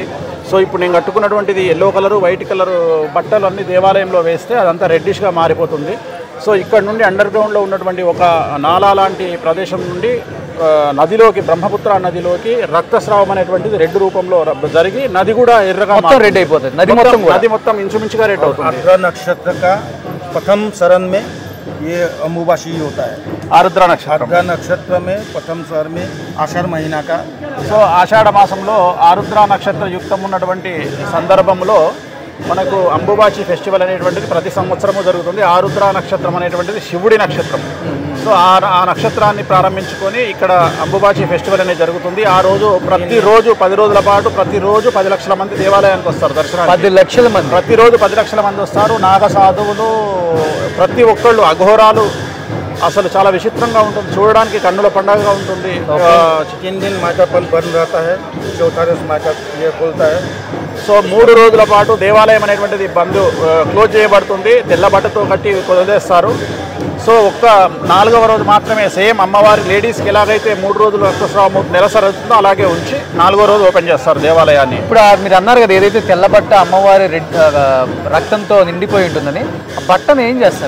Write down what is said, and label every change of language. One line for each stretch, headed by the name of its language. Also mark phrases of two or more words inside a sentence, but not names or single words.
Telugu: సో ఇప్పుడు నేను కట్టుకున్నటువంటిది ఎల్లో కలరు, వైట్ కలరు బట్టలు అన్ని దేవాలయంలో వేస్తే అదంతా రెడ్డిష్గా మారిపోతుంది. సో ఇక్కడ నుండి అండర్ గ్రౌండ్లో ఉన్నటువంటి ఒక నాలా లాంటి ప్రదేశం నుండి నదిలోకి, బ్రహ్మపుత్ర నదిలోకి రక్తస్రావం అనేటువంటిది రెడ్ రూపంలో జరిగి నది కూడా ఎర్రగా రెడ్ అయిపోతుంది. నది మొత్తం ఇంచుమించుగా రెడ్ అవుతుంది.
Hindi: आर्द्रा नक्षत्र का प्रथम शरण में ये अम्बुबाची होता है. ఆరుద్ర नक्षत्र में प्रथम शरण में आषाढ़ महीना का.
Telugu: సో ఆషాఢ మాసంలో ఆరుద్ర నక్షత్ర యుక్తం ఉన్నటువంటి సందర్భంలో మనకు అంబుబాచి ఫెస్టివల్ అనేటువంటిది ప్రతి సంవత్సరము జరుగుతుంది. ఆరుద్ర నక్షత్రం అనేటువంటిది శివుడి నక్షత్రం. సో ఆ నక్షత్రాన్ని ప్రారంభించుకొని ఇక్కడ అంబుబాచి ఫెస్టివల్ అనేది జరుగుతుంది. ఆ రోజు ప్రతిరోజు 10 రోజుల పాటు ప్రతిరోజు 10 లక్షల మంది దేవాలయానికి వస్తారు దర్శనానికి. 10 లక్షల మంది ప్రతిరోజు 10 లక్షల మంది వస్తారు. నాగ సాధువులు ప్రతి ఒక్కళ్ళు, అఘోరాలు, అసలు చాలా విచిత్రంగా ఉంటుంది చూడడానికి, కన్నుల పండుగగా ఉంటుంది.
Hindi: 3 दिन माता बंद रहता है, चौथा दिन माता ये खुलता है.
Telugu: సో 3 రోజుల పాటు దేవాలయం అనేటువంటిది క్లోజ్ చేయబడుతుంది. తెల్ల బట్టతో కట్టి వదిలేస్తారు. సో ఒక్క 4వ రోజు మాత్రమే సేమ్ అమ్మవారి లేడీస్కి ఎలాగైతే 3 రోజులు రక్తస్రావం నెలసరి అవుతుందో అలాగే ఉంచి 4వ రోజు ఓపెన్ చేస్తారు దేవాలయాన్ని. ఇప్పుడు మీరు అన్నారు కదా ఏదైతే తెల్ల బట్ట అమ్మవారి రక్తంతో నిండిపోయి ఉంటుందని, ఆ బట్టను ఏం చేస్తారు?